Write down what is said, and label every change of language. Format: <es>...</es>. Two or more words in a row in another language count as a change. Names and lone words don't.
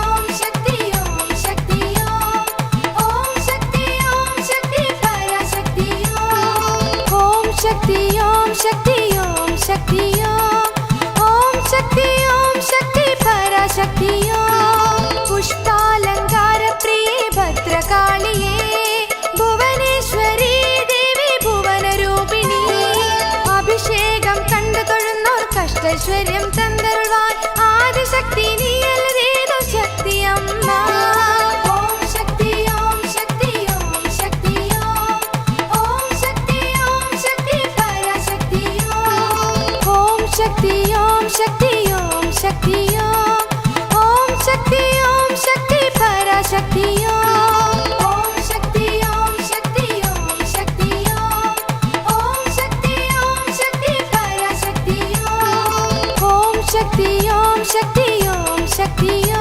<sa>पराशक्ति ओम शक्ति पराशक्ति पुष्पालंकार</sa> <ml>പ്രിയ ഭദ്രകാളിയേ ഭുവനേശ്വരി ദേവി ഭുവനരൂപിണി അഭിഷേകം കണ്ടു തൊഴുന്നോർ കഷ്ടൈശ്വര്യം തന്നരുൾവാൻ ആദിശക്തി നീയല്ലതേതോ ശക്തി അമ്മ ഓം ശക്തി</ml> <sa>पराशक्ति ओम शक्ति पराशक्ति ओम शक्ति पराशक्ति ओम शक्ति</sa>